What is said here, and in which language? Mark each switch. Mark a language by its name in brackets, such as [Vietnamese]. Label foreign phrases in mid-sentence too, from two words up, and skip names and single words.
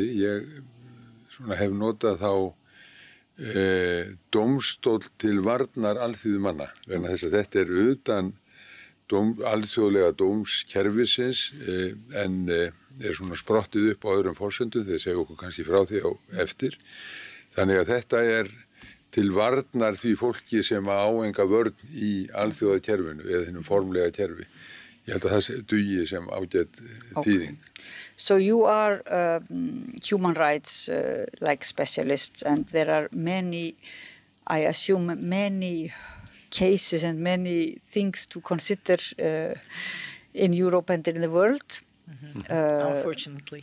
[Icelandic] Ég hef notað þá dómstól til varnar alþýðumanna vegna þess að þetta er utan alþjóðlega dómskerfisins en er svona sprottið upp á öðrum forsendum þegar segja okkur kannski frá því á eftir. Þannig að þetta er til varnar því fólki sem á enga vörn í alþjóðakerfinu eða þennum formlega kerfi. Ég held að það dugi sem ágætt þýðing. [English] So you are human rights like specialists and there are many, I assume, many cases and many things to consider in Europe and in the world. Unfortunately.